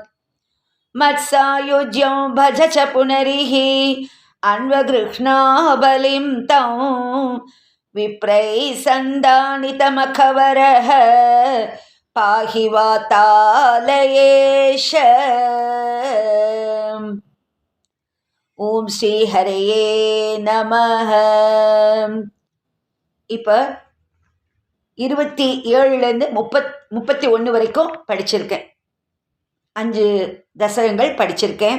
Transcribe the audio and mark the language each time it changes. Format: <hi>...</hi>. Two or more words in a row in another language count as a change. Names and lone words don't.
<sa>मत्सायुज्यं भज च पुनरिः अन्वगृह्णा बलिं तं विप्रैः सन्दानितमखवरः पाहि वातालयेश। ॐ श्री हरये नमः.</sa> <ta>இப்போ 27லேருந்து 31 வரைக்கும் படிச்சிருக்கேன். 5 தசகங்கள் படிச்சிருக்கேன்.</ta>